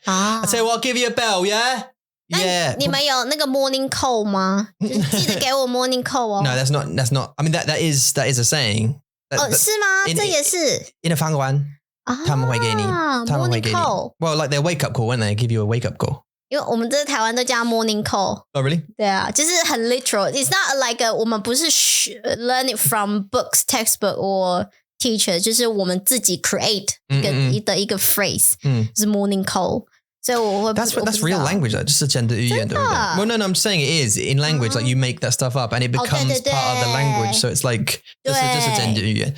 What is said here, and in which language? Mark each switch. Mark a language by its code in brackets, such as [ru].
[en] I tell you what, I'll give you a bell, yeah? Yeah. [zh] 你们有那个 morning call 吗？就是记得给我 morning call 哦。 [en] No, that's not. I mean, that is a saying. [zh] 是吗？这也是。 [en] In a [zh] 饭馆，他们会给你 [en] morning call. Well, like their wake up call, won't they? Give you a wake up call. [zh] 因为我们在台湾都叫 morning call. [en] Oh, really? [zh] 对啊，就是很 literal. [en] It's not like [zh] 我们不是 [en] learn it from books, textbook or teacher [zh] 就是我们自己 [en] create 一个 phrase 是 morning call [zh] 所以我会 [en] That's real language [zh] 就是真的语言对不对 [en] Well no I'm saying it is in language like you make that stuff up and it becomes part of the language so it's like [zh] 就是真的语言